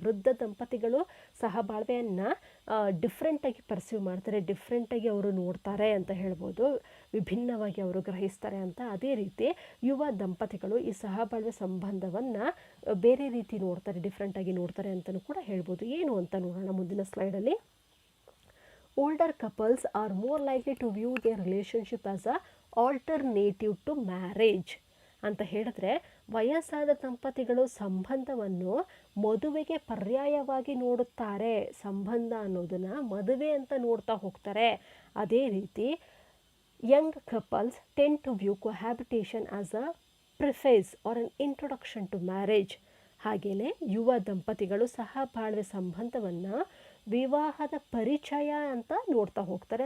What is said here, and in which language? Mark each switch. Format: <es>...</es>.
<kn>ವೃದ್ಧ ದಂಪತಿಗಳು ಸಹಬಾಳ್ವೆಯನ್ನು ಡಿಫ್ರೆಂಟಾಗಿ ಪರ್ಸೀವ್ ಮಾಡ್ತಾರೆ, ಡಿಫ್ರೆಂಟಾಗಿ ಅವರು ನೋಡ್ತಾರೆ ಅಂತ ಹೇಳ್ಬೋದು, ವಿಭಿನ್ನವಾಗಿ ಅವರು ಗ್ರಹಿಸ್ತಾರೆ ಅಂತ. ಅದೇ ರೀತಿ ಯುವ ದಂಪತಿಗಳು ಈ ಸಹಬಾಳ್ವೆ ಸಂಬಂಧವನ್ನು ಬೇರೆ ರೀತಿ ನೋಡ್ತಾರೆ, ಡಿಫ್ರೆಂಟಾಗಿ ನೋಡ್ತಾರೆ ಅಂತಲೂ ಕೂಡ ಹೇಳ್ಬೋದು. ಏನು ಅಂತ ನೋಡೋಣ ಮುಂದಿನ ಸ್ಲೈಡಲ್ಲಿ.</kn> <en>Older couples are more likely to view their relationship as a alternative to marriage</en> <kn>ಅಂತ ಹೇಳಿದ್ರೆ, ವಯಸ್ಸಾದ ದಂಪತಿಗಳು ಸಂಬಂಧವನ್ನು ಮದುವೆಗೆ ಪರ್ಯಾಯವಾಗಿ ನೋಡುತ್ತಾರೆ. ಸಂಬಂಧ ಅನ್ನೋದನ್ನು ಮದುವೆ ಅಂತ ನೋಡ್ತಾ ಹೋಗ್ತಾರೆ. ಅದೇ ರೀತಿ</kn> <en>Young couples tend to view cohabitation as a preface or an introduction to marriage.</en> <kn>ಹಾಗೆಯೇ ಯುವ ದಂಪತಿಗಳು ಸಹಬಾಳ್ವೆ ಸಂಬಂಧವನ್ನು ವಿವಾಹದ ಪರಿಚಯ ಅಂತ ನೋಡ್ತಾ ಹೋಗ್ತಾರೆ.</kn>